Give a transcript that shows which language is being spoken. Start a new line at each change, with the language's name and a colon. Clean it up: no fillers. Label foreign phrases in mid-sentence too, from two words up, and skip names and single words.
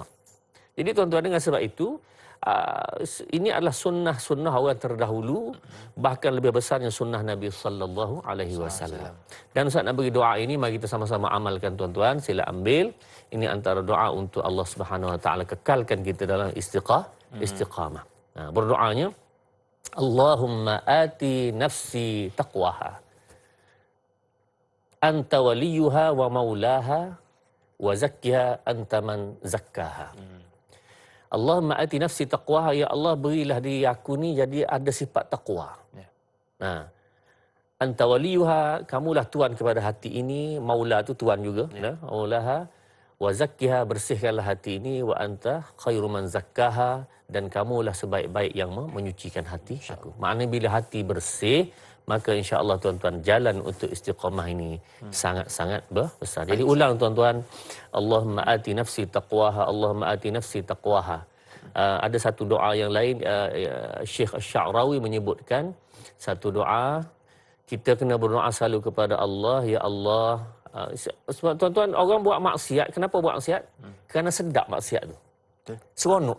Malay: Jadi tuan-tuan, dengan sebab itu ini adalah sunnah orang terdahulu, bahkan lebih besarnya sunnah Nabi
Arabic: صلى الله عليه وسلم.
Malay: Dan Ustaz nak bagi doa ini, mari kita sama-sama amalkan tuan-tuan. Sila ambil. Ini antara doa untuk Allah
Arabic: سبحانه وتعالى
Malay: kekalkan kita dalam istiqamah.
Arabic: Berdoanya, اللهم آت نفسي تقواها أنت وليها ومولاها وزكها أنت من زكاها. اللهم آت نفسي تقواها,
Malay: ya Allah berilah diri aku ni jadi ada sifat taqwa.
Arabic: أنت وليها,
Malay: kamulah tuan kepada hati ini, maula tu tuan juga,
Arabic: مولاها، وزكها,
Malay: bersihkanlah hati ini,
Arabic: وأنت خير من زكاها,
Malay: dan kamulah sebaik-baik yang menyucikan hati aku. Maknanya bila hati bersih, maka insya-Allah tuan-tuan, jalan untuk istiqamah ini sangat-sangat besar. Jadi ulang tuan-tuan,
Arabic: اللهم آت نفسي تقواها، اللهم آت نفسي تقواها.
Malay: Ada satu doa yang lain, Syekh Asy-Sya'rawi menyebutkan satu doa, kita kena berdoa selalu kepada Allah, ya Allah. Sebab tuan-tuan, orang buat maksiat, kenapa buat maksiat? Kerana sedap maksiat tu. Seronok.